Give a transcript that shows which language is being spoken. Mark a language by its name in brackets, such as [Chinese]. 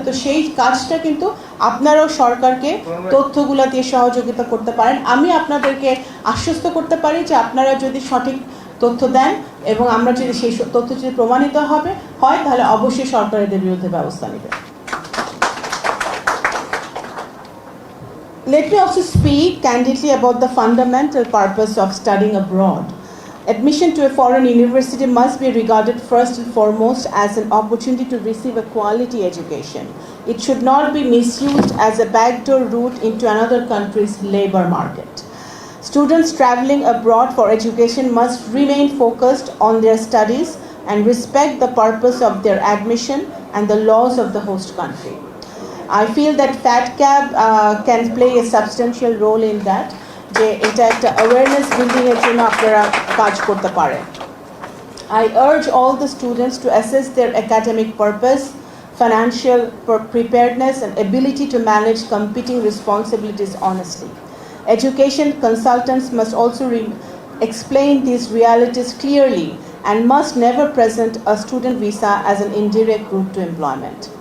[Bangla] তো সেই কাজটা কিন্তু আপনারাও সরকারকে তথ্যগুলো দিয়ে সহযোগিতা করতে পারেন। আমি আপনাদেরকে আশ্বস্ত করতে পারি যে আপনারা যদি সঠিক তথ্য দেন এবং আমরা যদি সেই তথ্য যদি প্রমাণিত হয় তাহলে অবশ্যই সরকার এদের বিরুদ্ধে ব্যবস্থা নেবে। [English] Let me also speak candidly about the fundamental purpose of studying abroad. Admission to a foreign university must be regarded first and foremost as an opportunity to receive a quality education. It should not be misused as a backdoor route into another country's labor market. Students traveling abroad for education must remain focused on their studies and respect the purpose of their admission and the laws of the host country. I feel that FATCAB can play a substantial role in that. [Bangla] যে এটা একটা awareness building এর জন্য আপনারা কাজ করতে পারেন। [English] I urge all the students to assess their academic purpose, financial preparedness and ability to manage competing responsibilities honestly. Education consultants must also explain these realities clearly and must never present a student visa as an indirect route to employment.